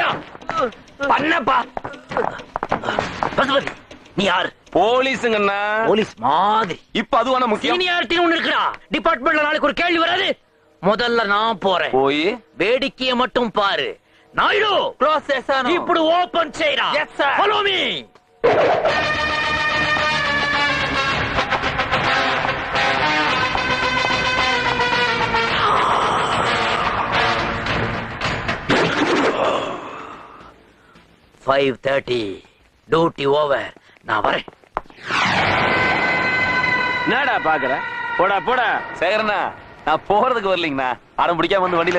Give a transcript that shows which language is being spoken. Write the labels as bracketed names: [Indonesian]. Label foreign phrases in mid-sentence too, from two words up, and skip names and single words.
[Tamil] பண்ணப்பா. பசுபதி, நீ யாரு? போலீஸுங்கண்ணா. போலீஸ் மாதிரி. இப்ப அதுவான முக்கியம். சீனியாரிட்டி ஒண்ணு இருக்குடா. டிபார்ட்மெண்ட்ல நாளைக்கு ஒரு கேள்வி வராது. முதல்ல நான் போறேன். போய் வேடிக்கைய மட்டும் பாரு. நாயுடு, [Telugu] க்ளோஸ் చేశాను. ఇప్పుడు ఓపెన్ చేయరా. [English] Yes sir. Follow me. duty over. [Tamil] நான் வரேன். என்னடா பாக்குற? போடா போடா. சேகரண்ணா, நான் போறதுக்கு வரலீங்கண்ணா. அடம் பிடிக்காம வந்து வண்டியில.